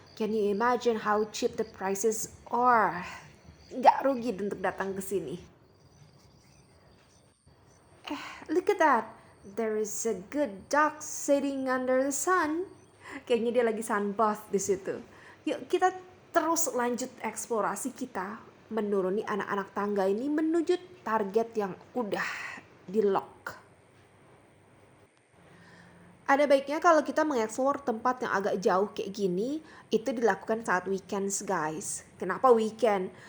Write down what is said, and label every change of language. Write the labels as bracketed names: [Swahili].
[English] Can you imagine how cheap the prices are? [Indonesian] Nggak rugi untuk datang ke sini. [English] Look at that. There is a good dog sitting under the sun. [Indonesian] Kayaknya dia lagi sunbath di situ. Yuk kita terus lanjut eksplorasi kita menuruni anak-anak tangga ini menuju target yang udah di lock. Ada baiknya kalau kita mengeksplor tempat yang agak jauh kayak gini, itu dilakukan saat weekends guys. Kenapa weekend?